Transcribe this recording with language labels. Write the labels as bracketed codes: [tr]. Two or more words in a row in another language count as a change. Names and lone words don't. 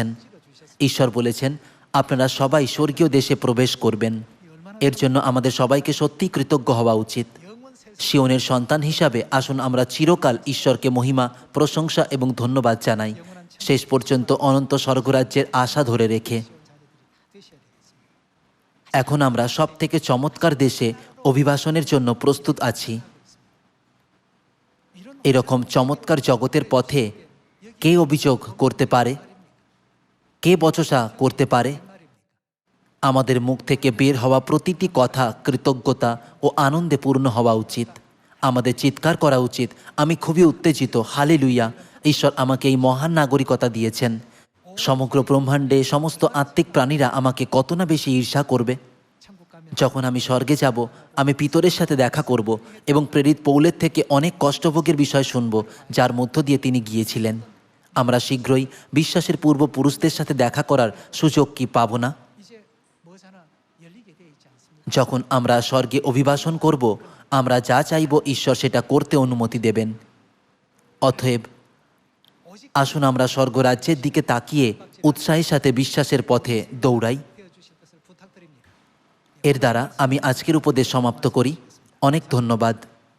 [bn] ঈশ্বর বলেছেন, আপনারা সবাই স্বর্গীয় দেশে প্রবেশ করবেন। এর জন্য আমাদের সবাইকে সত্যিই কৃতজ্ঞ হওয়া উচিত। [ko] 영원 세 [bn] সিওনের সন্তান হিসাবে আসুন আমরা চিরকাল ঈশ্বরকে মহিমা, প্রশংসা এবং ধন্যবাদ জানাই, শেষ পর্যন্ত অনন্ত স্বর্গরাজ্যের আশা ধরে রেখে। [ko] 되셔야 되겠습니다. [bn] এখন আমরা সব থেকে চমৎকার দেশে অভিবাসনের জন্য প্রস্তুত আছি। এরকম চমৎকার জগতের পথে কে অভিযোগ করতে পারে, কে বচসা করতে পারে? আমাদের মুখ থেকে বের হওয়া প্রতিটি কথা কৃতজ্ঞতা ও আনন্দে পূর্ণ হওয়া উচিত। আমাদের চিৎকার করা উচিত, আমি খুবই উত্তেজিত, হালেলুয়া, ঈশ্বর আমাকে এই মহান নাগরিকতা দিয়েছেন। সমগ্র ব্রহ্মাণ্ডে সমস্ত আত্মিক প্রাণীরা আমাকে কত না বেশি ঈর্ষা করবে। [ko] 천국 가면 [bn] যখন আমি স্বর্গে যাব, আমি পিতরের সাথে দেখা করব এবং প্রেরিত পৌলের থেকে অনেক কষ্টভোগের বিষয় শুনব, যার মধ্য দিয়ে তিনি গিয়েছিলেন। আমরা শীঘ্রই বিশ্বাসের পূর্বপুরুষদের সাথে দেখা করার সুযোগ কি পাব না? [ko] 이제 뭐사나 열리게 되어 있지 않습니까? [bn] যখন আমরা স্বর্গে অভিবাসন করব, আমরা যা চাইব ঈশ্বর সেটা করতে অনুমতি দেবেন। অতএব [ko] 오직 [bn] আসুন আমরা স্বর্গরাজ্যের দিকে তাকিয়ে উৎসাহের সাথে বিশ্বাসের পথে দৌড়াই। [ko] 되어 주실 것을 부탁드립니다. [bn] এর দ্বারা আমি আজকের উপদেশ সমাপ্ত করি। অনেক ধন্যবাদ।